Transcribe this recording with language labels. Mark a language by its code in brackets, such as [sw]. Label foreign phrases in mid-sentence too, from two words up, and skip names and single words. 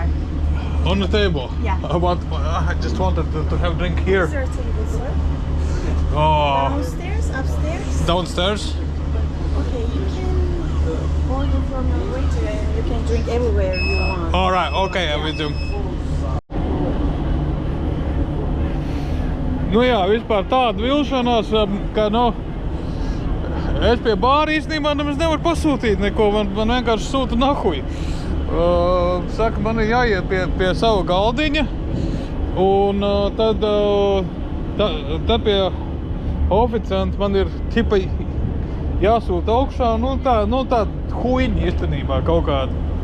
[en] On the table? Yeah. I just wanted to have a drink here. Is there a table, sir? Oh, Downstairs, upstairs? downstairs? Okay, you can order from your waiter and you can drink everywhere you want. All right, okay, I will do. [lv] Nu jā, vispār tāda vilšanās, ka, nu, es pie bāra īstenībā nemaz nevaru pasūtīt neko, man vienkārši sūta nahuj. Saka, man ir jāiet pie sava galdiņa, un tad pie oficianta man ir ķipa jāsūta augšā, nu tā huiņa īstenībā kaut kāda.